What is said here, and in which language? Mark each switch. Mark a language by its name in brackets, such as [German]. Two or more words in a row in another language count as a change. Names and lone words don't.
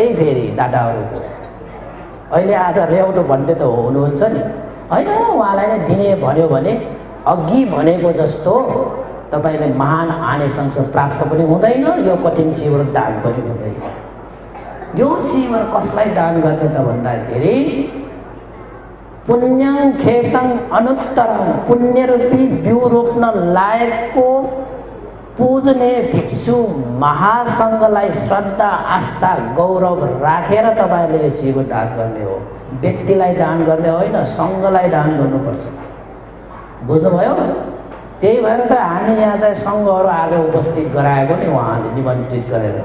[Nepali] फेरि दादाहरूको अहिले आज रेउटो भन्ने त हुनुहुन्छ नि, होइन उहाँलाई नै दिने भन्यो भने अघि भनेको जस्तो तपाईँले महान आनिसंस प्राप्त पनि हुँदैन, यो कठिन शिविर दान पनि हुँदैन। यो शिविर कसलाई दान गर्ने त भन्दाखेरि [Pali] पुण्यं खेतं अनुत्तरं, [Nepali] पुण्यरूपी बिउ रोप्न लायकको पूजने भिक्षु महासङ्घलाई श्रद्धा आस्था गौरव राखेर तपाईँले यो शिविर दान गर्ने हो। व्यक्तिलाई दान गर्ने होइन, सङ्घलाई दान गर्नुपर्छ। बुझ्नुभयो? त्यही भएर त हामी यहाँ चाहिँ सङ्घहरू आज उपस्थित गराएको नि, उहाँले निमन्त्रित गरेर।